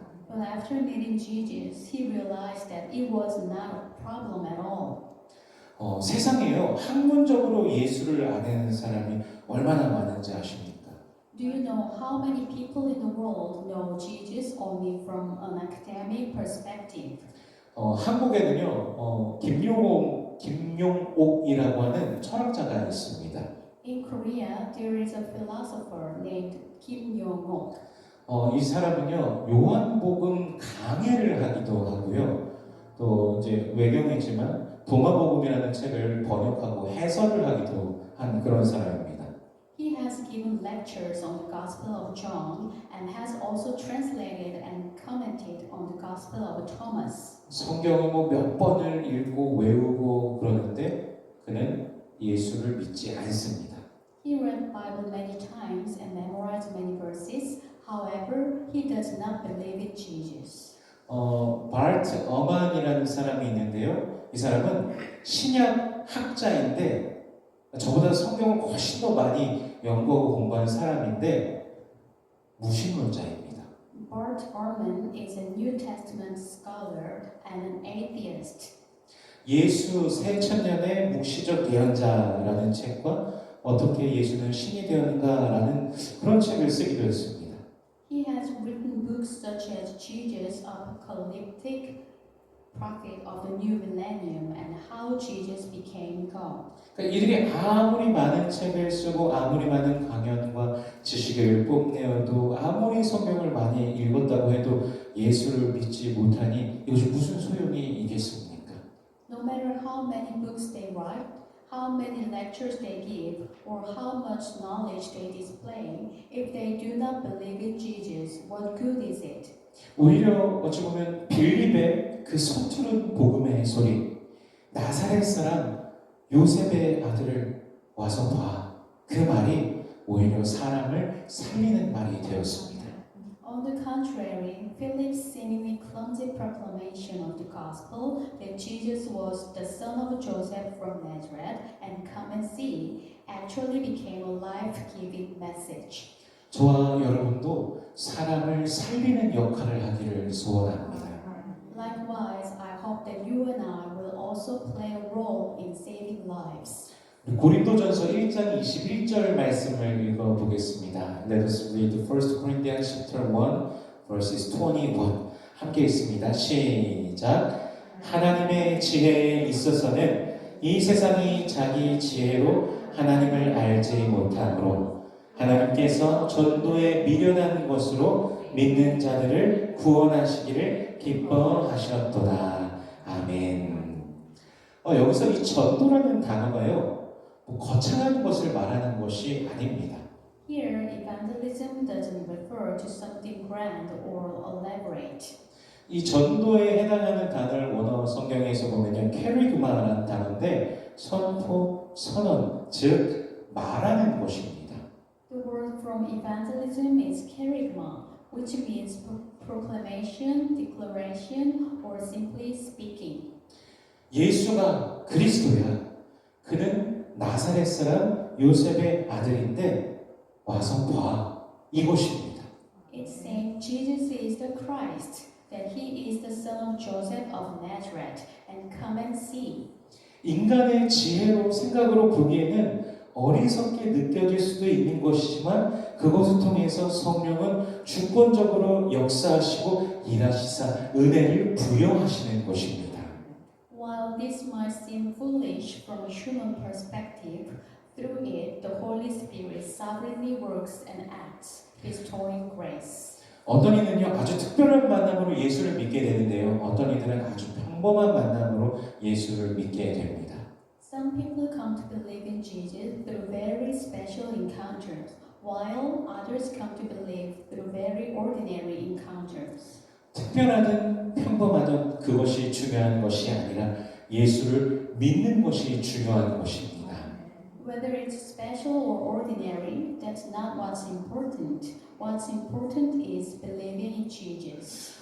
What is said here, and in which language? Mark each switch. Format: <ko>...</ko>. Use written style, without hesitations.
<en>But after meeting Jesus, he realized that it was not a problem at all.</en> <ko>세상에요, 학문적으로 예수를 아는 사람이 얼마나 많은지 아십니까?</ko> <en>Do you know how many people in the world know Jesus only from an academic perspective?</en> <ko>한국에는요, 김용옥이라고 하는 철학자가 있습니다.</ko> <en>In Korea, there is a philosopher named Kim Yong-ok.</en> <ko>이 사람은요, 요한복음 강해를 하기도 하고요. 또 이제 외경이지만 동화복음이라는 책을 번역하고 해설을 하기도 한 그런 사람입니다.</ko> <en>He has given lectures on the Gospel of John and has also translated and commented on the Gospel of Thomas.</en> <ko>성경을 몇 번을 읽고 외우고 그러는데 그는 예수를 믿지 않습니다.</ko> <en>He read the Bible many times and memorized many verses. However, he does not believe in Jesus.</en> <ko>바르트 어만이라는 사람이 있는데요. 이 사람은 신약 학자인데 저보다 성경을 훨씬 더 많이 연구하고 공부한 사람인데 무신론자입니다.</ko> <en>Bart Ehrman is a New Testament scholar and an atheist.</en> <ko>예수 새천년의 묵시적 예언자라는 책과 어떻게 예수는 신이 되었는가라는 그런 책을 쓰기도 했습니다.</ko> <en>He has written books such as Jesus, Apocalyptic Prophet of the New Millennium, and How Jesus Became God.</en> <ko>그러니까 이들이 아무리 많은 책을 쓰고 아무리 많은 강연과 지식을 뽐내어도 아무리 성경을 많이 읽었다고 해도 예수를 믿지 못하니 이것이 무슨 소용이 있겠습니까?</ko> <en>No matter how many books they write, how many lectures they give, or how much knowledge they display, if they do not believe in Jesus, what good is it?</en> <ko>오히려 어찌 보면 빌립의 그 서투른 복음의 소리, 나사렛 사람 요셉의 아들을 와서 봐. 그 말이 오히려 사람을 살리는 말이 되었습니다.</ko> <en>On the contrary, Philip's seemingly clumsy proclamation of the gospel that Jesus was the son of Joseph from Nazareth and come and see actually became a life-giving message.</en> <ko>저와 여러분도 사람을 살리는 역할을 하기를 소원합니다.</ko> <en>Likewise, I hope that you and I will also play a role in saving lives.</en> <ko>고린도전서 1장 21절 말씀을 읽어보겠습니다.</ko> <en>Let us read 1 Corinthians chapter 1 verses 21.</en> <ko>함께 읽습니다. 시작. 하나님의 지혜에 있어서는 이 세상이 자기 지혜로 하나님을 알지 못하므로 하나님께서 전도에 미련한 것으로 믿는 자들을 구원하시기를 기뻐하셨도다. 아멘. 여기서 이 전도라는 단어가요, 뭐 거창한 것을 말하는 것이 아닙니다.</ko> <en>Here, evangelism doesn't refer to something grand or elaborate.</en> <ko>이 전도에 해당하는 단어를 원어 성경에서 보면요, 캐리그마라는 단어인데 선포, 선언, 즉 말하는 것입니다.</ko> <en>The word from evangelism is kerygma, which means proclamation, declaration, or simply speaking.</en> <ko>예수가 그리스도야. 그는 나사렛 사람 요셉의 아들인데 와서 봐. 이것입니다.</ko> <en>It's saying Jesus is the Christ, that he is the son of Joseph of Nazareth, and come and see.</en> <ko>인간의 지혜로 생각으로 보기에는 어리석게 느껴질 수도 있는 것이지만 그것을 통해서 성령은 주권적으로 역사하시고 일하시사 은혜를 부여하시는 것입니다.</ko> <en>While this might seem foolish from a human perspective, through it the Holy Spirit sovereignly works and acts, bestowing grace.</en> <ko>어떤 이는요 아주 특별한 만남으로 예수를 믿게 되는데요, 어떤 이들은 아주 평범한 만남으로 예수를 믿게 됩니다.</ko> <en>Some people come to believe in Jesus through very special encounters, while others come to believe through very ordinary encounters.</en> <ko>특별하든 평범하든 그것이 중요한 것이 아니라 예수를 믿는 것이 중요한 것입니다.</ko> <en>Whether it's special or ordinary, that's not what's important. What's important is believing in Jesus.</en>